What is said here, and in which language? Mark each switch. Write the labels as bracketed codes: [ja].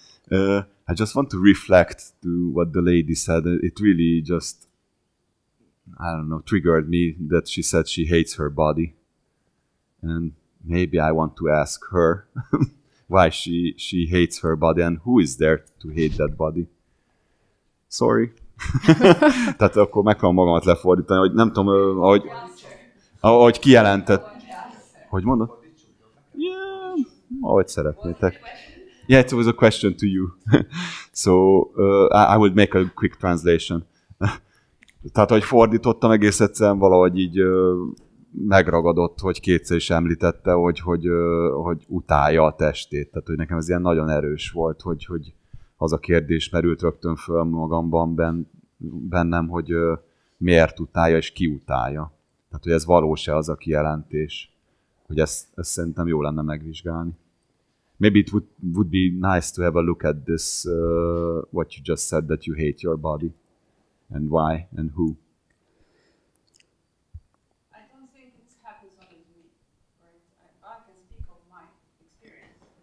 [en] I just want to reflect to what the lady said. It really just, I don't know, triggered me that she said she hates her body. And maybe I want to ask her why she hates her body and who is there to hate that body. Sorry. [hu] Tehát akkor megpróbálom magamat lefordítani, hogy nem tudom, ahogy kijelentett. Hogy mondod? Yeah, ahogy szeretnétek. [en] Yeah, it was a question to you. So I will make a quick translation. [hu] Tehát, hogy fordítottam, egész egyszerűen valahogy így megragadott, hogy kétszer is említette, hogy utálja a testét. Tehát, hogy nekem ez ilyen nagyon erős volt, hogy az a kérdés merült rögtön föl magamban bennem, hogy miért utálja és ki utálja. Tehát, hogy ez valós-e az a kijelentés. Hogy ezt szerintem jó lenne megvizsgálni. [en] Maybe it would be nice to have a look at this, what you just said, that you hate your body. And why and who. I don't think it happens only to me. Right? I can speak of my experience.